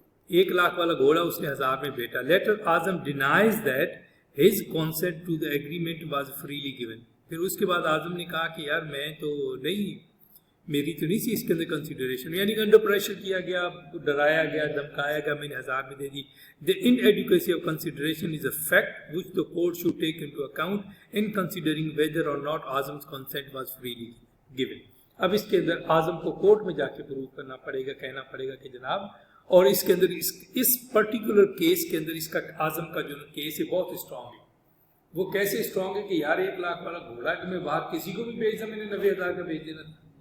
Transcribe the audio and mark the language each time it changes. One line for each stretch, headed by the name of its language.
Urdu: 1,00,000 والا گھوڑا اس نے 1,000 میں بیٹا.
English: Later Azam denies that his consent to the agreement was freely given.
Urdu: پھر اس کے بعد اعظم نے کہا کہ یار میں تو نہیں, میری تو نہیں سی اس کے اندر کنسیڈریشن, یعنی کہ انڈر پریشر کیا گیا, ڈرایا گیا, دھمکایا گیا, میں نے 1,000 میں دے دی.
English: The inadequacy of consideration is a fact which the court should take into account in considering whether or not Azam's consent was freely given.
Urdu: اب اس کے اندر اعظم کو کورٹ میں جا کے پروو کرنا پڑے گا, کہنا پڑے گا کہ جناب, اور اس کے اندر اس پرٹیکولر کیس کے اندر اس کا اعظم کا جو کیس ہے بہت اسٹرانگ ہے. وہ کیسے اسٹرانگ ہے کہ یار 1,00,000 والا گھوڑا کہ میں باہر کسی کو بھی بھیج دوں, میں نے 90,000 کا بھیج دینا تھا.